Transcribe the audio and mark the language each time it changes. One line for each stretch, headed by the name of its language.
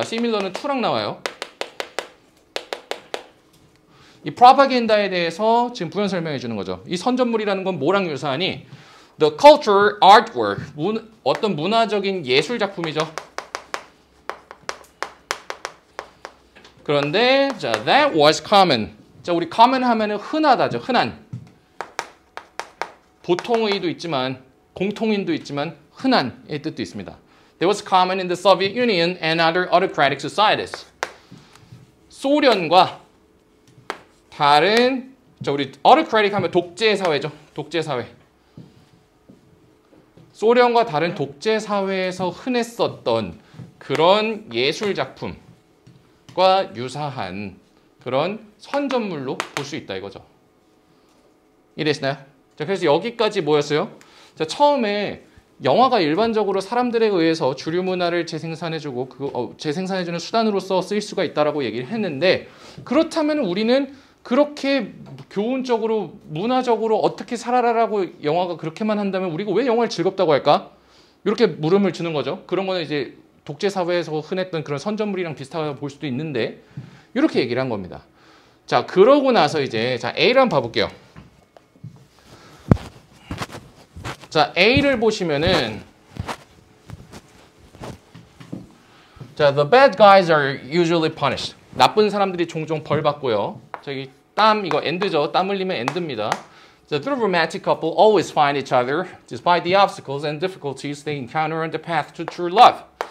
Korean: similar는 to랑 나와요. 이 propaganda에 대해서 지금 부연 설명해 주는 거죠. 이 선전물이라는 건 뭐랑 유사하니?
English: The culture, artwork,
Korean: 어떤 문화적인 예술 작품이죠. 그런데 자,
English: that was common.
Korean: 자, 우리 common 하면은 흔하다죠. 흔한. 보통의도 있지만 공통인도 있지만 흔한의 뜻도 있습니다.
English: That was common in the Soviet Union and other autocratic societies.
Korean: 소련과 다른 자, 우리 autocratic 하면 독재 사회죠. 독재 사회. 소련과 다른 독재 사회에서 흔했었던 그런 예술 작품 과 유사한 그런 선전물로 볼 수 있다 이거죠. 이해되시나요? 자, 그래서 여기까지 뭐였어요? 자, 처음에 영화가 일반적으로 사람들에 의해서 주류 문화를 재생산해주고 재생산해주는 수단으로서 쓰일 수가 있다라고 얘기를 했는데 그렇다면 우리는 그렇게 교훈적으로 문화적으로 어떻게 살아라라고 영화가 그렇게만 한다면 우리가 왜 영화를 즐겁다고 할까? 이렇게 물음을 주는 거죠. 그런 거는 이제 독재 사회에서 흔했던 그런 선전물이랑 비슷하다고 볼 수도 있는데 이렇게 얘기를 한 겁니다. 자, 그러고 나서 이제 자 A를 한번 봐볼게요. 자, A를 보시면은 자,
English: the bad guys are usually punished.
Korean: 나쁜 사람들이 종종 벌 받고요. 저기 이거 end죠. 땀 흘리면 end입니다.
English: The romantic couple always find each other despite the obstacles and difficulties they encounter on the path to true love.